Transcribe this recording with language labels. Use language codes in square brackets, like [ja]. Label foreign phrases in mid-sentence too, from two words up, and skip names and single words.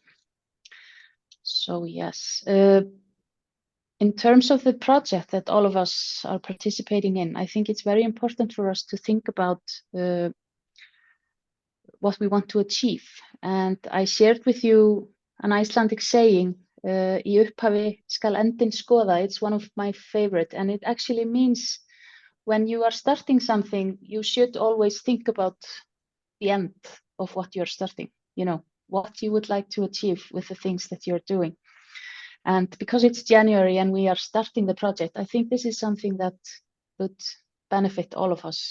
[en] So yes, in terms of the project that all of us are participating in, I think it's very important for us to think about what we want to achieve. And I shared with you an Icelandic saying, [is] í upphafi skal endinn skoða. [en] It's one of my favorite, and it actually means when you are starting something, you should always think about the end of what you're starting, you know, what you would like to achieve with the things that you're doing. And because it's January and we are starting the project, I think this is something that would benefit all of us.